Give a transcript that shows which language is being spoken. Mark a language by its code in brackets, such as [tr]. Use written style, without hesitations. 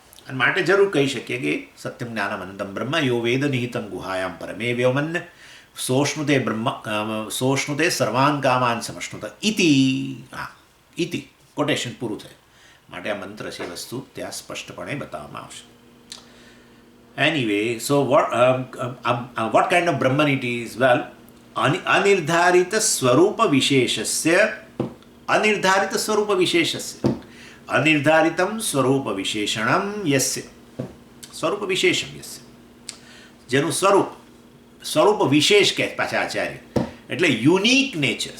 [gu] અને માટે જરૂર કહી શકીએ કે [sa] સત્યમ જ્ઞાનમ અનંતમ બ્રહ્મ યો વેદ નિહિતમ ગુહાયામ પરમે વ્યોમન સોષ્ણુતે બ્રહ્મ સોષ્ણુતે સર્વાન કામાન સમષ્ણુત ઇતિ. [gu] હા, ઇતિ કોટેશન પૂરું થયું. માટે આ મંત્ર છે વસ્તુ ત્યાં સ્પષ્ટપણે બતાવવામાં આવશે. [en] Anyway, so what kind of Brahman it is? [sa] Well, અનિર્ધારિત સ્વરૂપ વિશેષસ્ય અનિર્ધારિત સ્વરૂપ વિશેષસ્ય અનિર્ધારિતમ સ્વરૂપ વિશેષણમ યસ્ય સ્વરૂપ વિશેષમ યસ્ય [gu] જેનું સ્વરૂપ વિશેષ કહે પાછા આચાર્ય, એટલે [en] Unique nature.